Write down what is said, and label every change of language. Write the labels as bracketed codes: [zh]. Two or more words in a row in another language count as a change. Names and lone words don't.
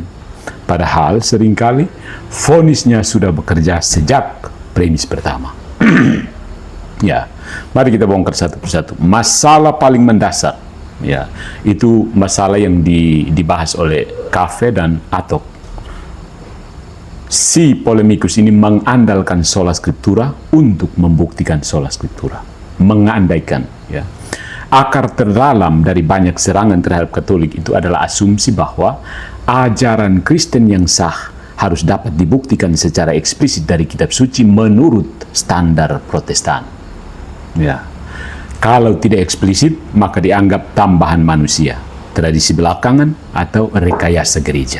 [id] Padahal seringkali vonisnya sudah bekerja sejak premis pertama. Ya, mari kita bongkar satu persatu. Masalah paling mendasar, ya, itu masalah yang dibahas oleh Cafe dan Atok. Si polemikus ini mengandalkan [la] sola scriptura [id] untuk membuktikan [la] sola scriptura. [id] Mengandaikan, ya. Akar terdalam dari banyak serangan terhadap Katolik itu adalah asumsi bahwa ajaran Kristen yang sah harus dapat dibuktikan secara eksplisit dari kitab suci menurut standar Protestan. Ya, kalau tidak eksplisit maka dianggap tambahan manusia, tradisi belakangan atau rekayasa gereja.